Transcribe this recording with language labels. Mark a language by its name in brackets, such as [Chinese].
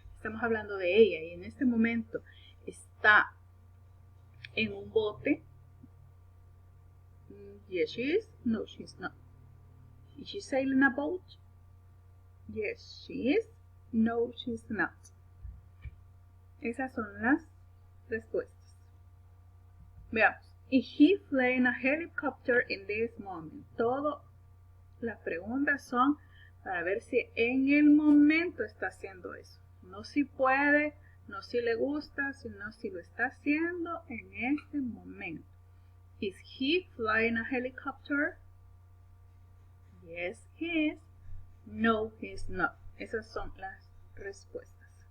[Spanish] Estamos hablando de ella y en este momento está en un bote. [English] Yes, she is. No, she's not. Is she sailing a boat? Yes, she is. No, she's not. [Spanish] Esas son las respuestas. Veamos. [English] Is he flying a helicopter in this moment? [Spanish] Todas las preguntas son para ver si en el momento está haciendo eso. No si puede, no si le gusta, sino si lo está haciendo en este momento. [English] Is he flying a helicopter? Yes, he is. No, he's not. [Spanish] Esas son las respuestas.